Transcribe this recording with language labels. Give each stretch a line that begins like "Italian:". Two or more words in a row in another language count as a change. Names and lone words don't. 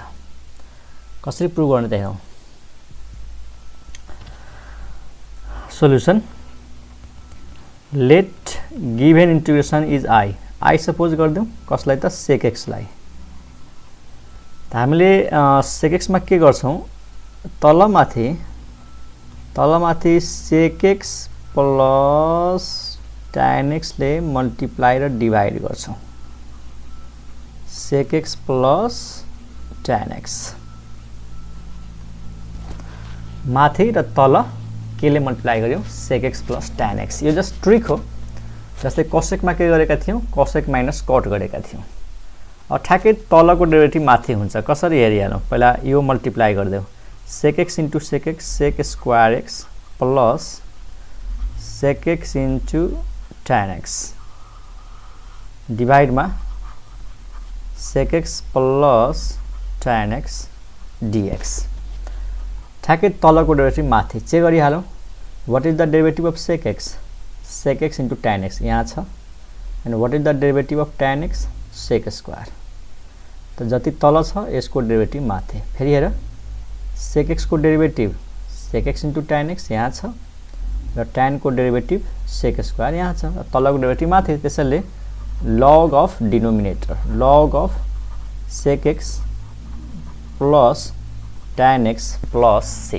Nepali: कसरी प्रुभ गर्ने त हेरौँ।
English: solution let given integration is i
Nepali: सपोज गर्दिउँ कसलाई त sec x लाई। त हामीले sec x मा के गर्छौं तलमाथि
English: sec x plus tan x
Nepali: ले मल्टिप्लाई र डिवाइड गर्छौं।
English: sec x plus tan x
Nepali: माथि र तल केले मल्टिप्लाई गर्यौं
English: sec x plus tan x.
Nepali: यो
English: just trick
Nepali: हो। जस्तै cosec मा के गरेका थियौं
English: cosec minus cot
Nepali: गरेका थियौं। अब ठ्याक्कै तलको डेरिभेटिभ माथि हुन्छ। कसरी हेरिहालौं। पहिला यो मल्टिप्लाई गर्दियौ
English: sec x into sec x sec square x plus sec x into tan x divide
Nepali: मा
English: sec x plus tan x dx.
Nepali: ठ्याक्कै तलको डेरिभेटिभ माथि चेक गरिहालौं।
English: what is the derivative of sec x sec x into tan x यहाँ छ। and what is the derivative of tan x sec square.
Nepali: त जति तल छ यसको डेरिभेटिभ माथि। फेरि हेर sec x को डेरिभेटिभ
English: sec x into tan x
Nepali: यहाँ छ र tan को डेरिभेटिभ sec स्क्वायर यहाँ छ। तलको डेरिभेटिभ माथि। त्यसैले
English: log of denominator log of sec x plus tan x plus c.